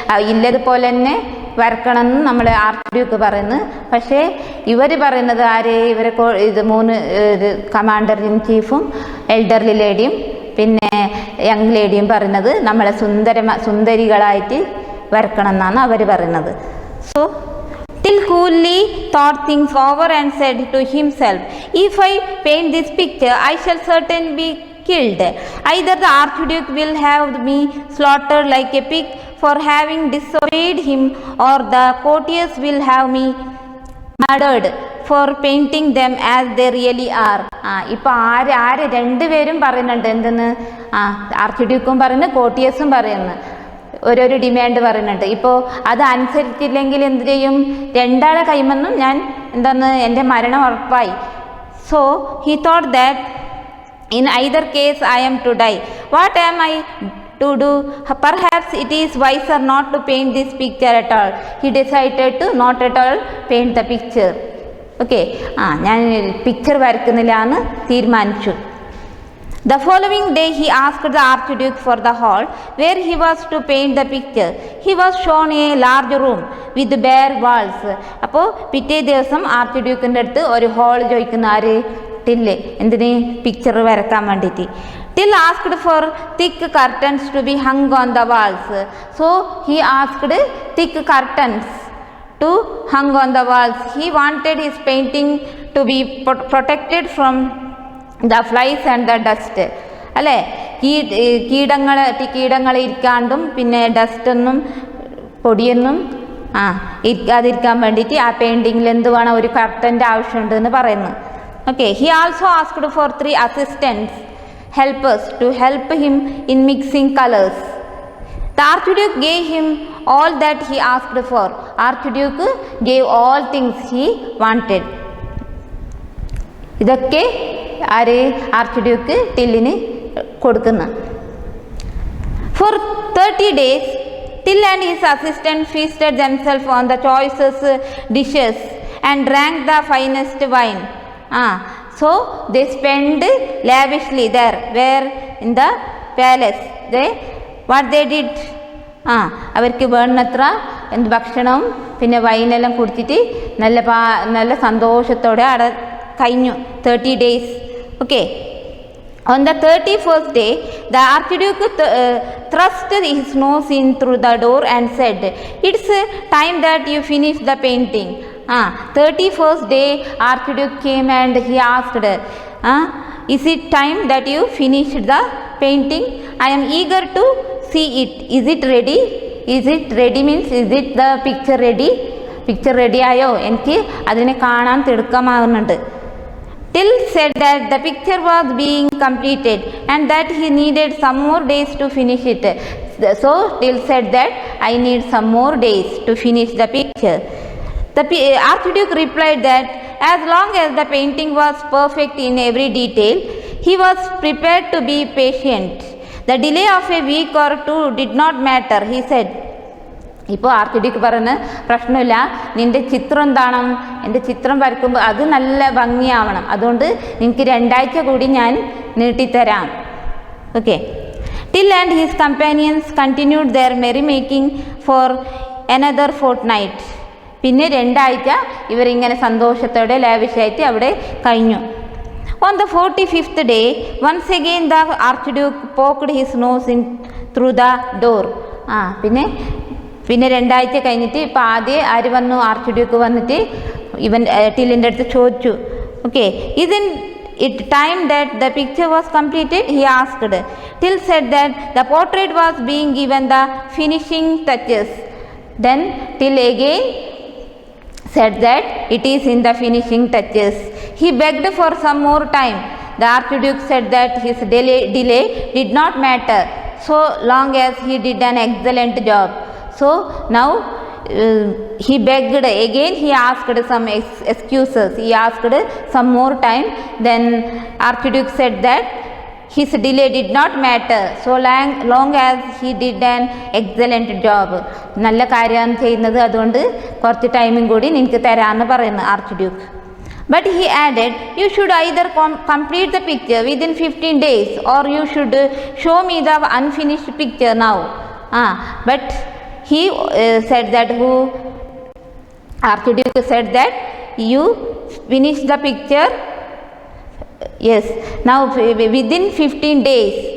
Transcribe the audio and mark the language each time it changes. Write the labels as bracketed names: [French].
[Malayalam] ഇല്ലതുപോലെ തന്നെ വരക്കണമെന്ന് നമ്മൾ ആർച്ച്ഡ്യൂക്ക് പറയുന്നു. പക്ഷേ ഇവർ പറയുന്നത് ഇവരെ ഇത് മൂന്ന് കമാൻഡർ ഇൻ ചീഫും എൽഡർലി ലേഡിയും പിന്നെ യങ് ലേഡിയും പറയുന്നത് നമ്മളെ സുന്ദരികളായിട്ട് വരക്കണം എന്നാണ് അവർ പറയുന്നത്. [English] So Till coolly thought things over and said to himself, if I paint this picture, I shall certainly be killed. Either the Archduke will have me slaughtered like a pig for having disobeyed him, or the courtiers will have me murdered for painting them as they really are. [Malayalam] ഇപ്പോൾ രണ്ടുപേരും പറയുന്നുണ്ട്. എന്തെന്ന്? ആർച്ച്ഡ്യൂക്കും പറയുന്നു, കോർട്ടിയേഴ്സും പറയുന്നു. ഓരോരോ demand പറയുന്നുണ്ട്. ഇപ്പോൾ അത് അനുസരിച്ചില്ലെങ്കിൽ എന്ത് ചെയ്യും? രണ്ടാളെ കൈമെന്നും ഞാൻ എൻ്റെ മരണം ഉറപ്പായി. [English] So he thought that in either case I am to die. What am I to do? Perhaps it is wiser not to paint this picture at all. He decided to not at all paint the picture. Okay. [Malayalam] ഞാൻ picture വരക്കുന്നില്ല എന്ന് തീരുമാനിച്ചു. [English] The following day he asked the Archduke for the hall where he was to paint the picture. He was shown a large room with bare walls. [Malayalam] അപ്പോൾ പിറ്റേ ദിവസം ആർച്ച്ഡ്യൂക്കിൻ്റെ അടുത്ത് ഒരു hall ചോദിക്കുന്ന ആര്? ടില്ല്. എന്തിന്? പിക്ചർ വരക്കാൻ വേണ്ടിയിട്ട്. [English] Till asked for thick curtains to be hung on the walls. So he asked thick curtains to hung on the walls. He wanted his painting to be protected from the flies and the dust. [Malayalam] അല്ലേ? കീടങ്ങൾ ഇരിക്കാണ്ടും പിന്നെ ഡസ്റ്റൊന്നും പൊടിയൊന്നും ഇരിക്കാതിരിക്കാൻ വേണ്ടിയിട്ട് ആ പെയിൻറ്റിങ്ങിൽ എന്ത് വേണം? ഒരു കർട്ടൻ്റെ ആവശ്യമുണ്ട് എന്ന് പറയുന്നു. [English] Okay. He also asked for 3 assistants, helpers, to help him in mixing colors. The Archduke gave him all that he asked for. Archduke gave all things he wanted. ഇതൊക്കെ archduke ടില്ലിന് കൊടുക്കുന്നു. For 30 days, Till and his assistant feasted themselves on the choicest dishes and drank the finest wine. So they spent lavishly there, where in the palace. What they did? [Malayalam] അവർക്ക് വേണ്ടത്ര ഭക്ഷണവും പിന്നെ വൈനെല്ലാം കുടിച്ചിട്ട് നല്ല സന്തോഷത്തോടെ അവിടെ കഴിഞ്ഞു 30 days. [English] Okay. On the 31st day, the Archduke thrust his nose in through the door and said, "It's time that you finish the painting." 31st day, Archduke came and he asked, "Is it time that you finished the painting? I am eager to see it. Is it ready?" Is it ready means, is it the picture ready? Picture ready ആയോ? [Malayalam] എനിക്ക് അതിനെ കാണാൻ തിടുക്കമാകുന്നുണ്ട്. [English] Till said that the picture was being completed and that he needed some more days to finish it. So Till said that I need some more days to finish the picture. The Archduke replied that as long as the painting was perfect in every detail, he was prepared to be patient. The delay of a week or two did not matter, he said. [Malayalam] ഇപ്പോൾ archduke പറയുന്ന പ്രശ്നമില്ല, നിൻ്റെ ചിത്രം എന്താണ്, എൻ്റെ ചിത്രം വരയ്ക്കുമ്പോൾ അത് നല്ല ഭംഗിയാവണം, അതുകൊണ്ട് നിങ്ങൾക്ക് 2 ആഴ്ച കൂടി ഞാൻ നീട്ടിത്തരാം. Okay. [English] Till and his companions continued their merry making for another fortnight. [Malayalam] പിന്നെ 2 ആഴ്ച ഇവരിങ്ങനെ സന്തോഷത്തോടെ ലാവിഷായിട്ട് അവിടെ കഴിഞ്ഞു. [English] On the 45th day, once again the Archduke poked his nose in through the door. [Malayalam] പിന്നെ 2 ആഴ്ച കഴിഞ്ഞിട്ട് ഇപ്പോൾ ആദ്യം ആര് വന്നു, ആർച്ച്ഡ്യൂക്ക് വന്നിട്ട് ഇവൻ ടില്ലിൻ്റെ അടുത്ത് ചോദിച്ചു, okay, [English] isn't it time that the picture was completed? He asked. Till said that the portrait was being given the finishing touches. Then Till again said that it is in the finishing touches. He begged for some more time. The Archduke said that his delay did not matter so long as he did an excellent job. So now he begged again, he asked some excuses, he asked some more time. Then Archduke said that his delay did not matter so long as he did an excellent job. [Malayalam] നല്ല കാര്യമാണ് ചെയ്യുന്നത്, അതുകൊണ്ട് കുറച്ച് ടൈമും കൂടി നിനക്ക് തരാമെന്ന് പറയുന്നു archduke. [English] But he added, you should either complete the picture within 15 days or you should show me the unfinished picture now. But he said that Archduke said that you finish the picture, yes, now within 15 days.